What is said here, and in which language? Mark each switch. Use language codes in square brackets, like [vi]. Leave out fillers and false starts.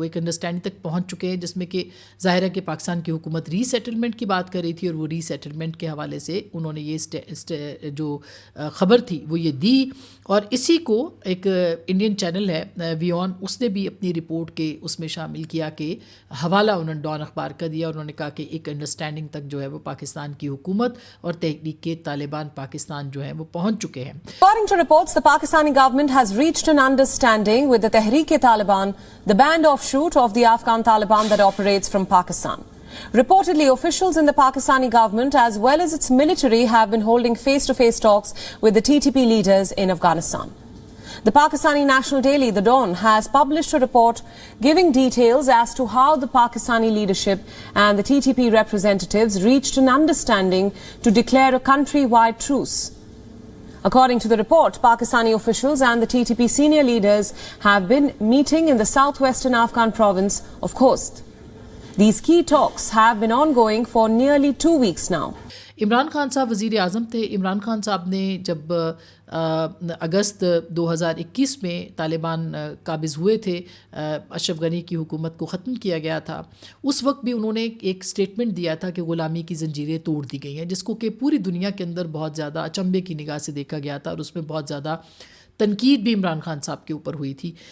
[ur] وہ ایک انڈرسٹینڈنگ تک پہنچ چکے ہیں جس میں کہ ظاہر ہے کہ پاکستان کی حکومت ری سیٹلمنٹ کی بات کر رہی تھی اور وہ ری سیٹلمنٹ کے حوالے سے انہوں نے یہ جو خبر تھی وہ یہ دی. اور اسی کو ایک انڈین چینل ہے وی آن, اس نے بھی اپنی رپورٹ کے اس میں شامل کیا کہ حوالہ انہوں نے ڈان اخبار کا دیا. انہوں نے کہا کہ ایک انڈرسٹینڈنگ تک جو ہے وہ پاکستان کی حکومت اور تحریک طالبان پاکستان جو ہے وہ پہنچ چکے ہیں. [en] According to reports, the Pakistani government has reached an understanding with the Tehreek-e-Taliban, the banned offshoot of the Afghan Taliban that operates from Pakistan. Reportedly, officials in the Pakistani government as well as its military have been holding face-to-face talks with the TTP leaders in Afghanistan. The Pakistani national daily, The Dawn, has published a report giving details as to how the Pakistani leadership and the TTP representatives reached an understanding to declare a country-wide truce. According to the report, Pakistani officials and the TTP senior leaders have been meeting in the southwestern Afghan province of Khost. These key talks have been ongoing for nearly 2 weeks now. [ur] Imran Khan صاحب وزیر اعظم تھے. عمران خان صاحب نے جب اگست 2021 میں طالبان قابض ہوئے تھے, اشرف غنی کی حکومت کو ختم کیا گیا تھا, اس وقت بھی انہوں نے ایک سٹیٹمنٹ دیا تھا کہ غلامی کی زنجیریں توڑ دی گئی ہیں, جس کو کہ پوری دنیا کے اندر بہت زیادہ اچنبے کی نگاہ سے دیکھا گیا تھا اور اس میں بہت زیادہ تنقید بھی عمران خان صاحب کے اوپر ہوئی تھی.